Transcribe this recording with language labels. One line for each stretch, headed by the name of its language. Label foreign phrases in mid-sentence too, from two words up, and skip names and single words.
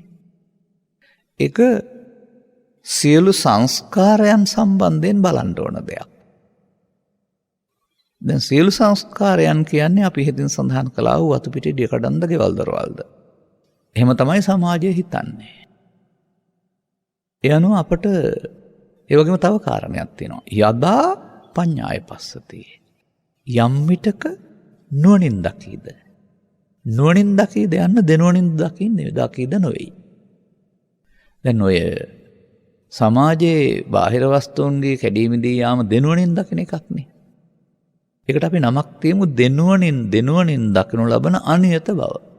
Sinhala: ඒක සියලු සංස්කාරයන් සම්බන්ධයෙන් බලන්න ඕන දෙයක්. දැන් සියලු සංස්කාරයන් කියන්නේ අපි හිතින් සඳහන් කළා වූ වතු පිටි දිය කඩන්ද ගෙවල් දරවල්ද. එහෙම තමයි සමාජය හිතන්නේ. ඒ අනුව අපට ඒ වගේම තව කාරණයක් තියෙනවා.
Pali: යදා පඤ්ඤාය පස්සති.
Sinhala: යම් විටක නුවණින් දකීද. නුවණින් දකීද යන්න දෙනුවණින් දකින්නේ, දකීද නොවේයි. දැන් ඔය සමාජයේ බාහිර වස්තුන්ගේ කැඩීමේදී යාම දෙනුවණින් දකින එකක් නේ. ඒකට අපි නමක් තියමු දෙනුවණින් දකිනු ලබන අනියත බව.